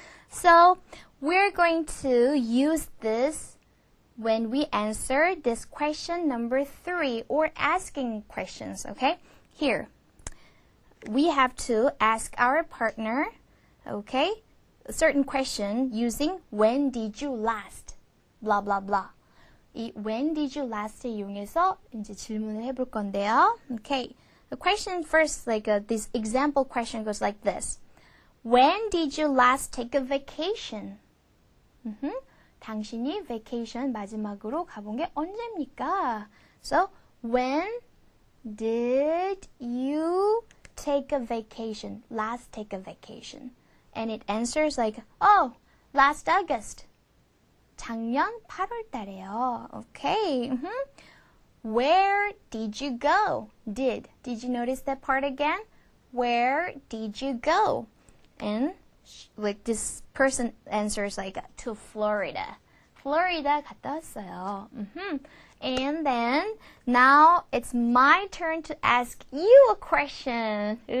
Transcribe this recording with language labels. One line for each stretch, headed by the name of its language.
English: So, we're going to use this when we answer this question number 3 or asking questions, okay? Here, we have to ask our partner, okay, a certain question using when did you last? blah blah blah.
Korean: 이
English: when did you last
Korean: 이용해서 이제 질문을 해볼 건데요.
English: Okay, the question first, like this example question goes like this. When did you last take a vacation?
Korean: 당신이 vacation 마지막으로 가본 게 언제입니까?
English: So, when did you take a vacation? Last take a vacation. And it answers like, oh, last August.
Korean: 작년 8월 달에요.
English: Okay. Where did you go? Did you notice that part again? Where did you go? And like this person answers like to Florida.
Korean: Florida 갔다 왔어요.
English: And then now it's my turn to ask you a question.